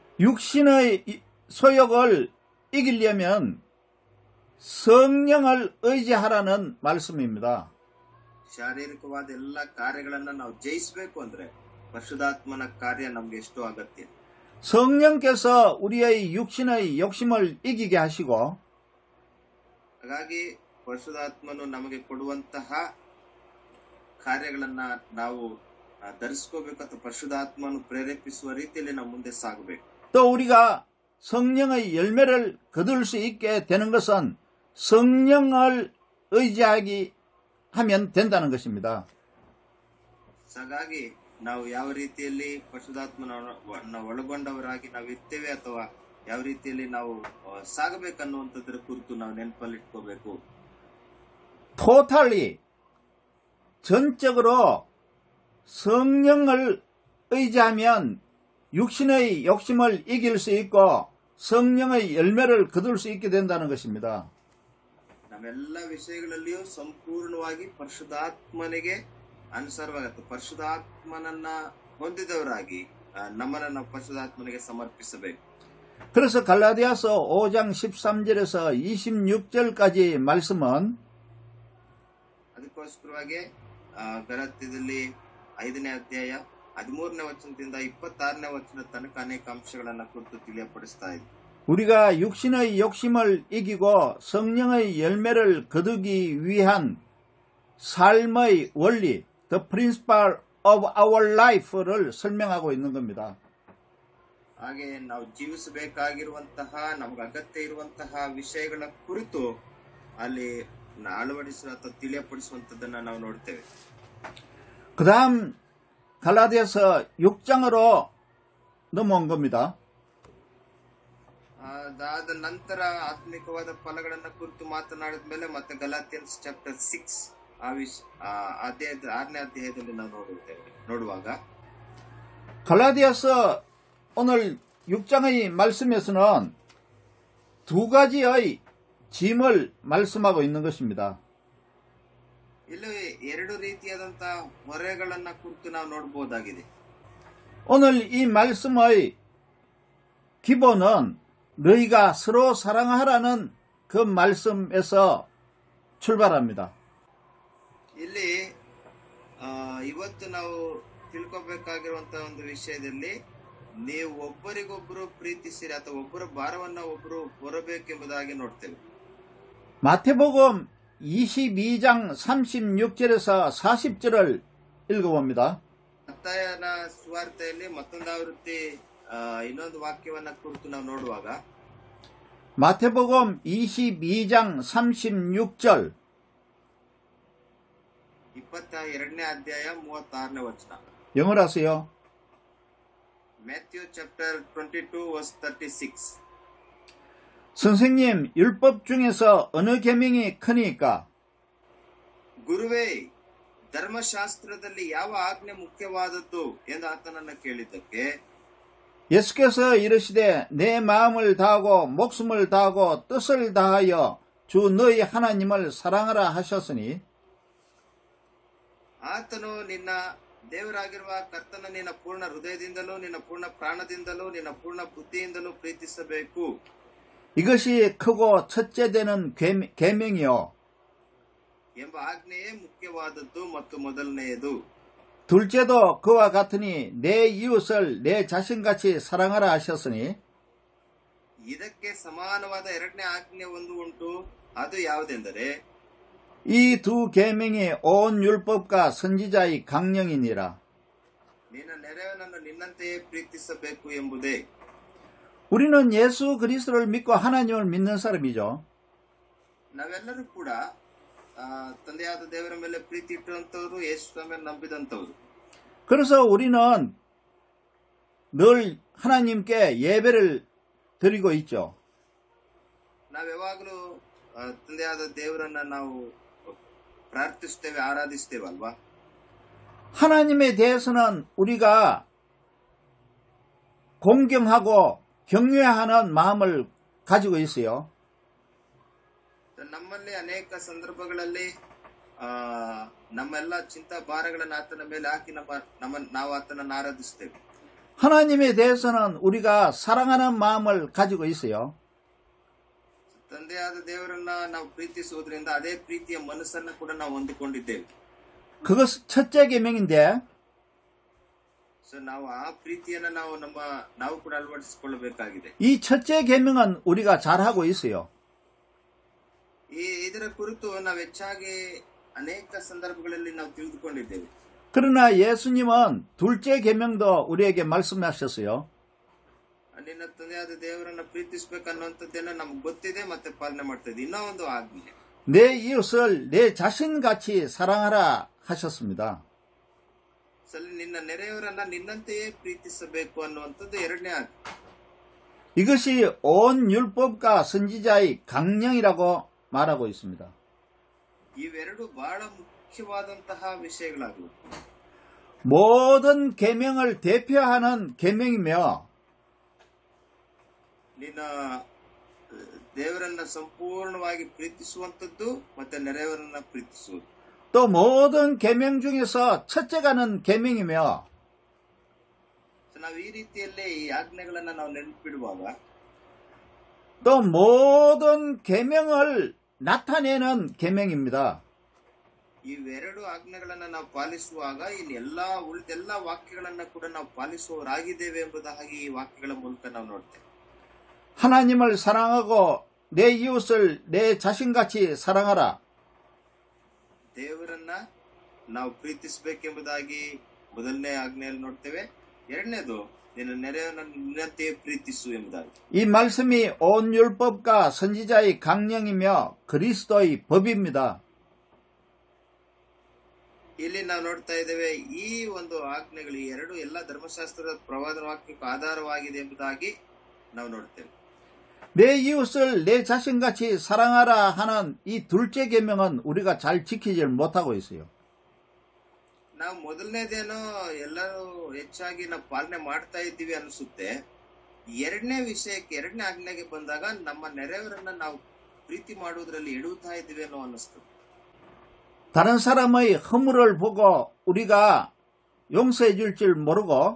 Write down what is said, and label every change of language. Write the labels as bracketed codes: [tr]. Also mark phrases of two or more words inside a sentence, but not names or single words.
[ko] 육신의 소욕을 이기려면 성령을 의지하라는 말씀입니다. [kn] ಶಾರೀರಿಕವಾದ ಎಲ್ಲ ಕಾರ್ಯಗಳನ್ನ ನಾವು ಜಯಿಸಬೇಕು ಅಂದ್ರೆ ಪರಿಶುದ್ಧಾತ್ಮನ ಕಾರ್ಯ ನಮ್ಗೆ ಎಷ್ಟು ಅಗತ್ಯ. [ko] 성령께서 우리의 육신의 욕심을 이기게 하시고 [kn] ಹಾಗಾಗಿ ಪರಿಶುದ್ಧಾತ್ಮನು ನಮಗೆ ಕೊಡುವಂತಹ ಕಾರ್ಯಗಳನ್ನ ನಾವು ಧರಿಸ್ಕೋಬೇಕು ಅಥವಾ ಪರಿಶುದ್ಧಾತ್ಮನು ಪ್ರೇರೇಪಿಸುವ ರೀತಿಯಲ್ಲಿ ನಾವು ಮುಂದೆ ಸಾಗಬೇಕು. [ko] 또 우리가 성령의 열매를 거둘 수 있게 되는 것은 성령을 의지하기 하면 된다는 것입니다. [kn] ಹಾಗಾಗಿ ನಾವು ಯಾವ ರೀತಿಯಲ್ಲಿ ಪರಿಶುದ್ಧಾತ್ಮನ ಒಳಗೊಂಡವರಾಗಿ ನಾವು ಇರ್ತೇವೆ ಅಥವಾ ಯಾವ ರೀತಿಯಲ್ಲಿ ನಾವು ಸಾಗಬೇಕನ್ನುವಂಥದ್ರ ಕುರಿತು ನಾವು ನೆನಪಲ್ಲಿಟ್ಕೋಬೇಕು. [ko] totally 전적으로 성령을 의지하면 육신의 욕심을 이길 수 있고 성령의 열매를 거둘 수 있게 된다는 것입니다. [kn] ನಾವೆಲ್ಲ ವಿಷಯಗಳಲ್ಲಿಯೂ ಸಂಪೂರ್ಣವಾಗಿ ಪರಿಶುದ್ಧಾತ್ಮನಿಗೆ ಅನುಸಾರವಾಗುತ್ತೆ. ಪರಿಶುದ್ಧಾತ್ಮನನ್ನ ಹೊಂದಿದವರಾಗಿ ನಮ್ಮನ್ನ ನಾವು ಪರಿಶುದ್ಧಾತ್ಮನಿಗೆ ಸಮರ್ಪಿಸಬೇಕು. [ko] 그래서 갈라디아서 5장 13절에서 26절까지 말씀은 [kn] ಅದಕ್ಕೋಸ್ಕರವಾಗಿ ಗಲಾತ್ಯದಲ್ಲಿ 5ನೇ ಅಧ್ಯಾಯ 13ನೇ ವಚನದಿಂದ 26ನೇ ವಚನ ತನಕ ಅನೇಕ ಅಂಶಗಳನ್ನ ಕುರಿತು ತಿಳಿಯಪಡಿಸ್ತಾ ಇದೆ. [ko] 우리가 육신의 욕심을 이기고 성령의 열매를 거두기 위한 삶의 원리, [en] the principle of our life를 [ko] 설명하고 있는 겁니다. [kn] ಹಾಗೆ ನಾವು ಜೀವಿಸಬೇಕಾಗಿರುವಂತಹ ನಮಗೆ ಅಗತ್ಯ ಇರುವಂತಹ ವಿಷಯಗಳ ಕುರಿತು ಅಲ್ಲಿ ಅಳವಡಿಸುವ ಅಥವಾ ತಿಳಿಯಪಡಿಸುವಂತದ್ದನ್ನ ನಾವು ನೋಡ್ತೇವೆ. [ko] 그 다음 갈라디아서 6장으로 넘어온 겁니다. [kn] ಅದಾದ ನಂತರ ಆತ್ಮಿಕವಾದ ಫಲಗಳನ್ನ ಕುರಿತು ಮಾತನಾಡಿದ ಮೇಲೆ ಮತ್ತೆ ಗಲಾತಿಯನ್ಸ್ ಚಾಪ್ಟರ್ 6 ಅಧ್ಯಾಯದ 6ನೇ ಅಧ್ಯಾಯದಲ್ಲಿ ನಾವು ನೋಡುವಾಗ [ko] 갈라디아서 오늘 6장의 말씀에서는 두 가지의 짐을 말씀하고 있는 것입니다. [kn] ಇಲ್ಲಿ ಎರಡು ರೀತಿಯಾದಂತಹ ಹೊರೆಗಳನ್ನ ಕುರಿತು ನಾವು ನೋಡಬಹುದಾಗಿದೆ. [ko] 오늘 이 말씀의 기본은 너희가 서로 사랑하라는 그 말씀에서 출발합니다. [kn] ಇಲ್ಲಿ ಇವತ್ತು ನಾವು ತಿಳ್ಕೊಬೇಕಾಗಿರುವಂತಹ ಒಂದು ವಿಷಯದಲ್ಲಿ ನೀವು ಒಬ್ಬರಿಗೊಬ್ಬರು ಪ್ರೀತಿಸಿರಿ ಅಥವಾ ಒಬ್ಬರ ಭಾರವನ್ನ ಒಬ್ಬರು ಹೊರಬೇಕೆಂಬುದಾಗಿ ನೋಡ್ತೇವೆ. [ko] 마태복음 22장 36절에서 40절을 읽어봅니다. [kn] ಮತ್ತಾಯನ ಸುವಾರ್ತೆಯಲ್ಲಿ ಮತ್ತೊಂದು ಆವೃತ್ತಿ ಇನ್ನೊಂದು ವಾಕ್ಯವನ್ನ ಕುರಿತು ನಾವು ನೋಡುವಾಗ [ko] 마태복음 22장 36절 [kn] 22ನೇ ಅಧ್ಯಾಯ 36ನೇ ವಚನ. [ko] 영어로 하세요. [en] Matthew chapter 22 verse 36. [ko] 선생님, 율법 중에서 어느 계명이 크니까? [kn] ಗುರುವೇ, ಧರ್ಮಶಾಸ್ತ್ರದಲ್ಲಿ ಯಾವ ಆಜ್ಞೆ ಮುಖ್ಯವಾದದ್ದು ಎಂದು ಆತನನ್ನ ಕೇಳಿದ್ದಕ್ಕೆ [ko] 예수께서 이르시되 내 마음을 다하고 목숨을 다하고 뜻을 다하여 주 너희 하나님을 사랑하라 하셨으니 [kn] ಆತನು ನಿನ್ನ ದೇವರಾಗಿರುವ ಕರ್ತನ ನಿನ್ನ ಪೂರ್ಣ ಹೃದಯದಿಂದಲೂ ನಿನ್ನ ಪೂರ್ಣ ಪ್ರಾಣದಿಂದಲೂ ನಿನ್ನ ಪೂರ್ಣ ಬುದ್ಧಿಯಿಂದಲೂ ಪ್ರೀತಿಸಬೇಕು. [ko] 이것이 크고 첫째 되는 계명이요. [kn] ಎಂಬ ಆಜ್ಞೆಯೇ ಮುಖ್ಯವಾದದ್ದು ಮತ್ತು ಮೊದಲನೆಯದು. [ko] 둘째도 그와 같으니 내 이웃을 내 자신같이 사랑하라 하셨으니 [kn] ಇದಕ್ಕೆ ಸಮಾನವಾದ ಎರಡನೇ ಆಜ್ಞೆ ಒಂದು ಉಂಟು. ಅದು ಯಾವುದೆಂದರೆ [ko] 이 두 계명이 온 율법과 선지자의 강령이니라. [kn] ನಿನ್ನ ನೆರೆಯವನನ್ನು ನಿನ್ನಂತೆಯೇ ಪ್ರೀತಿಸಬೇಕು ಎಂಬುದೇ. [ko] 우리는 예수 그리스도를 믿고 하나님을 믿는 사람이죠. [kn] ನಾವೆಲ್ಲರೂ ಕೂಡ ತಂದೆಯಾದ ದೇವರ ಮೇಲೆ ಪ್ರೀತಿ ಇಟ್ಟಂತವರು, ಯೇಸು ಮೇಲೆ ನಂಬಿದಂತವರು. [ko] 그래서 우리는 늘 하나님께 예배를 드리고 있죠. [kn] ನಾವು ಯಾವಾಗಲೂ ತಂದೆಯಾದ ದೇವರನ್ನ ನಾವು ಪ್ರಾರ್ಥಿಸ್ತೇವೆ, ಆರಾಧಿಸ್ತೇವೆ ಅಲ್ವಾ. [ko] 하나님에 대해서는 우리가 공경하고 경외하는 마음을 가지고 있어요. [kn] ನಮ್ಮಲ್ಲಿ ಅನೇಕ ಸಂದರ್ಭಗಳಲ್ಲಿ ನಮ್ಮೆಲ್ಲ ಚಿಂತಾ ಭಾರಗಳನ್ನು ಆತನ ಮೇಲೆ ಹಾಕಿ ನಾವು ಆತನನ್ನು ಆರಾಧಿಸ್ತೇವೆ. [ko] 하나님에 대해서는 우리가 사랑하는 마음을 가지고 있어요. [kn] ತಂದೆಯಾದ ದೇವರನ್ನ ನಾವು ಪ್ರೀತಿಸುವುದರಿಂದ ಅದೇ ಪ್ರೀತಿಯ ಮನಸ್ಸನ್ನ ಕೂಡ ನಾವು ಹೊಂದಿಕೊಂಡಿದ್ದೇವೆ. [ko] 그것 첫째 계명인데 [kn] ಸೊ ನಾವು ಆ ಪ್ರೀತಿಯನ್ನ ನಾವು ಕೂಡ ಅಳವಡಿಸಿಕೊಳ್ಳಬೇಕಾಗಿದೆ. [ko] 이 첫째 계명은 우리가 잘하고 있어요. [kn] ಇದರ ಕುರಿತು ನಾವು ಹೆಚ್ಚಾಗಿ ಅನೇಕ ಸಂದರ್ಭಗಳಲ್ಲಿ ನಾವು ತಿಳಿದುಕೊಂಡಿದ್ದೇವೆ. [ko] 그러나 예수님은 둘째 계명도 우리에게 말씀하셨어요. [kn] ನಿನ್ನ ತಂದೆಯಾದ ದೇವರನ್ನ ಪ್ರೀತಿಸಬೇಕನ್ನುವಂಥದ್ದೇನೋ ನಮ್ಗೆ ಗೊತ್ತಿದೆ ಮತ್ತೆ ಪಾಲನೆ ಮಾಡ್ತಾ ಇದೆ. ಇನ್ನೂ ಒಂದು ಆಜ್ಞೆ, [ko] 내 이웃을 내 자신같이 사랑하라 하셨습니다. [kn] ನಿನ್ನ ನೆರೆಯವರನ್ನ ನಿನ್ನಂತೆಯೇ ಪ್ರೀತಿಸಬೇಕು ಅನ್ನುವಂಥದ್ದು ಎರಡನೇ ಆಜ್ಞೆ. [ko] 이것이 온 율법과 선지자의 강령이라고 말하고 있습니다. [kn] ಇವೆರಡು ಬಹಳ ಮುಖ್ಯವಾದಂತಹ ವಿಷಯಗಳಾಗಿವೆ. [ko] 모든 계명을 대표하는 계명이며 [kn] ನಿನ್ನ ದೇವರನ್ನ ಸಂಪೂರ್ಣವಾಗಿ ಪ್ರೀತಿಸುವಂಥದ್ದು ಮತ್ತೆ ನೆರೆಯವರನ್ನ ಪ್ರೀತಿಸುವುದು. [ko] 또 모든 계명 중에서 첫째가는 계명이며 [kn] ನಾವು ಈ ರೀತಿಯಲ್ಲೇ ಈ ಆಜ್ಞೆಗಳನ್ನ ನಾವು ನೆನಪಿಡುವಾಗ [ko] 또 모든 계명을 나타내는 계명입니다. [kn] ಇವೆರಡು ಆಜ್ಞೆಗಳನ್ನ ನಾವು ಪಾಲಿಸುವಾಗ ಇಲ್ಲಿ ಉಳಿದೆಲ್ಲ ವಾಕ್ಯಗಳನ್ನ ಕೂಡ ನಾವು ಪಾಲಿಸುವವರಾಗಿದ್ದೇವೆ ಎಂಬುದಾಗಿ ಈ ವಾಕ್ಯಗಳ ಮೂಲಕ ನಾವು ನೋಡ್ತೇವೆ. [ko] 하나님을 사랑하고 내 이웃을 내 자신같이 사랑하라. [kn] ದೇವರನ್ನ ನಾವು ಪ್ರೀತಿಸಬೇಕೆಂಬುದಾಗಿ ಮೊದಲನೇ ಆಜ್ಞೆಯಲ್ಲಿ ನೋಡ್ತೇವೆ. ಎರಡನೇದು ನಿನ್ನ ನೆರೆಯವನ್ನ ನಿನ್ನಂತೆಯೇ ಪ್ರೀತಿಸು ಎಂಬುದಾಗಿ. [ko] 이 말씀이 온 율법과 선지자의 강령이며 그리스도의 법입니다. [kn] ಇಲ್ಲಿ ನಾವು ನೋಡ್ತಾ ಇದ್ದೇವೆ ಈ ಒಂದು ಆಜ್ಞೆಗಳು ಈ ಎರಡು ಎಲ್ಲ ಧರ್ಮಶಾಸ್ತ್ರದ ಪ್ರವಾದನ ವಾಕ್ಯಕ್ಕೆ ಆಧಾರವಾಗಿದೆ ಎಂಬುದಾಗಿ ನಾವು ನೋಡ್ತೇವೆ. [ko] 내 이웃을 내 자신같이 사랑하라 하는 이 둘째 계명은 우리가 잘 지키지 못하고 있어요. [kn] ನಾವು ಮೊದಲನೇದೇನೋ ಎಲ್ಲರೂ ಹೆಚ್ಚಾಗಿ ನಾವು ಪಾಲನೆ ಮಾಡ್ತಾ ಇದ್ದೀವಿ ಅನಿಸುತ್ತೆ. ಎರಡನೇ ಆಜ್ಞೆಗೆ ಬಂದಾಗ ನಮ್ಮ ನೆರೆಯವರನ್ನ ನಾವು ಪ್ರೀತಿ ಮಾಡುವುದರಲ್ಲಿ ಎಡುತ್ತಾ ಇದ್ದೀವಿ ಅನ್ನೋ ಅನಿಸ್ತದೆ. [ko] 다른 사람의 허물을 보고 우리가 용서해 줄 줄 모르고